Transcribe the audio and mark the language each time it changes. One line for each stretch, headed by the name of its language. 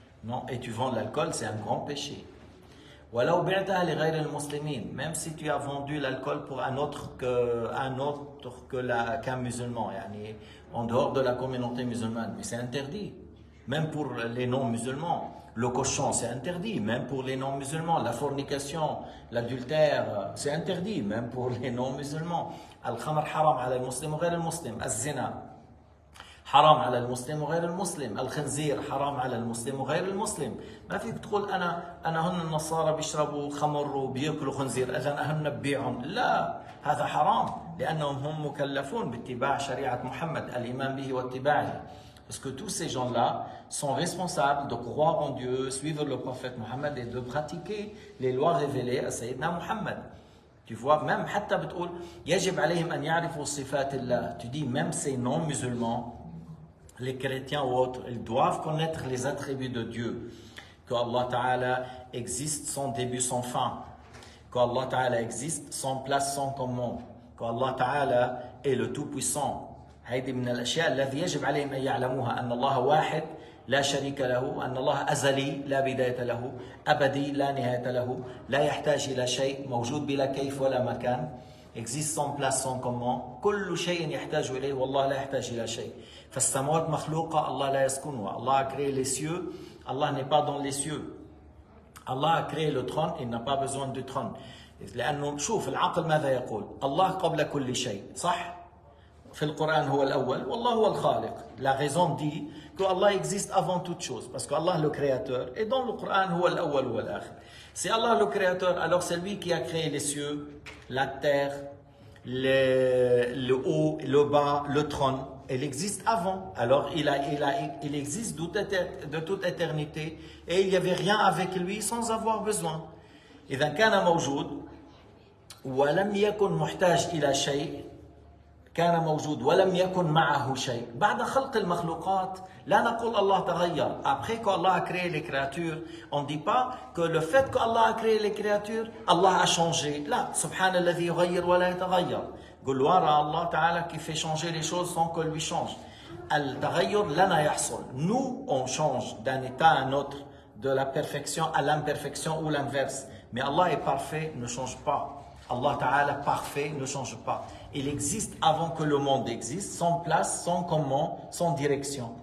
French: Non, et tu vends l'alcool, c'est un grand péché. Même si tu as vendu l'alcool pour un autre qu'un musulman, en dehors de la communauté musulmane, mais c'est interdit. Même pour les non-musulmans. Le cochon, c'est interdit, même pour les non-musulmans. La fornication, l'adultère, c'est interdit, même pour les non-musulmans.
Arabic: Al-khamr haram ala al-muslim wa ghayr al-muslim. Az-zina حرام على المسلم وغير المسلم. الخنزير حرام على المسلم وغير المسلم. ما فيك تقول انا هن النصارى بيشربوا خمر وبياكلوا خنزير اذا اهن نبيعهم. لا، هذا حرام لانهم هم مكلفون باتباع شريعه محمد، الايمان به واتباعه.
French: Parce que tous ces gens-là sont responsables de croire en Dieu, suivre le prophète Mohammed et de pratiquer les lois révélées à Sayyidina Muhammad. Tu vois, même
Arabic: حتى بتقول يجب عليهم ان يعرفوا صفات الله.
French: Tu dis même ces non-musulmans, les chrétiens ou autres, ils doivent connaître les attributs de Dieu. Que Allah Ta'ala existe sans début, sans fin. Que Allah Ta'ala existe sans place, sans commande. Que Allah Ta'ala est le Tout-Puissant.
Arabic: هذه من الأشياء التي يجب عليهم أن يعلموها. أن الله واحد لا شريك له. أن الله أزلي لا بداية له. أبدي لا نهاية له. لا يحتاج إلى شيء. موجود بلا كيف ولا مكان.
French: existe sans place, sans comment.
Arabic: كل شيء يحتاج إليه والله لا يحتاج إلى شيء. فالسماوات مخلوقة الله لا يسكنها.
French: Allah a créé les cieux, Allah n'est pas dans les cieux. Allah a créé le trône, il n'a pas besoin du trône.
Arabic: لأنه شوف العقل ماذا يقول؟ الله قبل كل شيء، صح؟ في القرآن هو الأول والله هو الخالق.
French: La raison dit que Allah existe avant toute chose parce que Allah le créateur et dans le Coran
Arabic: هو الأول والآخر.
French: C'est Allah le créateur, alors c'est lui qui a créé les cieux, la terre, le haut, le bas, le trône. Il existe avant, alors il existe de toute éternité et il n'y avait rien avec lui sans avoir besoin.
Arabic: إذا كان موجود ولم يكن محتاج إلى شيء كان موجود ولم يكن معه شيء. بعد خلق المخلوقات لا نقول الله تغير.
French: Après qu'Allah a créé les créatures, on ne dit pas que le fait qu'Allah a créé les créatures, Allah a changé.
Arabic: لا، سبحان الذي يغير ولا يتغير.
French: Gloire à Allah Ta'ala qui fait changer les choses sans que lui change.
Arabic: التغير لنا يحصل.
French: Nous, on change d'un état à un autre, de la perfection à l'imperfection ou l'inverse. Mais Allah est parfait, ne change pas. Allah Ta'ala parfait ne change pas. Il existe avant que le monde existe, sans place, sans comment, sans direction.